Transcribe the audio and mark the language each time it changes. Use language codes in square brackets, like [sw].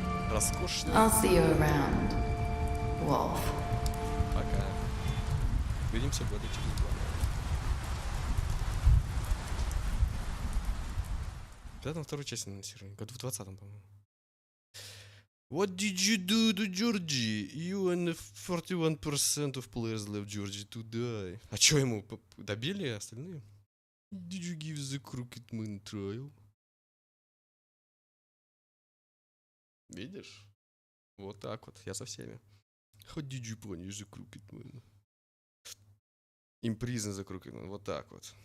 [ru] Роскошно. [en] I'll see you around, Wolf. [ru] Пока. Увидимся года через 2. Когда там вторую часть анонсировали? Году в 20-м, по-моему. [en] What did you do to Georgie? You and 41% of players left Georgie to die. [ru] А чё ему добили остальные? [en] Did you give the crooked man trial? [ru] Видишь? Вот так вот, я со всеми. [en] How did you punish the crooked man? Imprison the crooked man, [ru] вот так вот.